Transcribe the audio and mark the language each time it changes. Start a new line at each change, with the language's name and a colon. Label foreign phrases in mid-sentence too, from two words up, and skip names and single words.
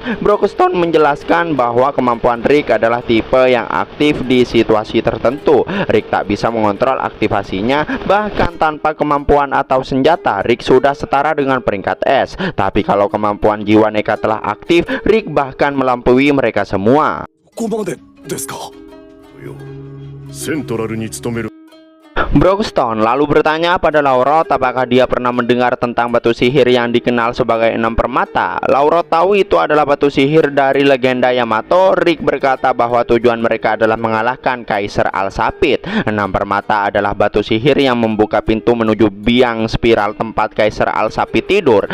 Indonesian: Broxton menjelaskan bahwa kemampuan Rick adalah tipe yang aktif di situasi tertentu. Rick tak bisa mengontrol aktivasinya, bahkan tanpa kemampuan atau senjata Rick sudah setara dengan peringkat S. Tapi kalau kemampuan jiwa nekat telah aktif, Rick bahkan melampaui mereka semua.
Japanese: ここまでですか。セントラルに勤める
Indonesian: Broxton lalu bertanya pada Laurot apakah dia pernah mendengar tentang batu sihir yang dikenal sebagai 6 permata. Laurot tahu itu adalah batu sihir dari legenda Yamato. Rick berkata bahwa tujuan mereka adalah mengalahkan Kaisar Alsapit. 6 permata adalah batu sihir yang membuka pintu menuju biang spiral tempat Kaisar Alsapit tidur.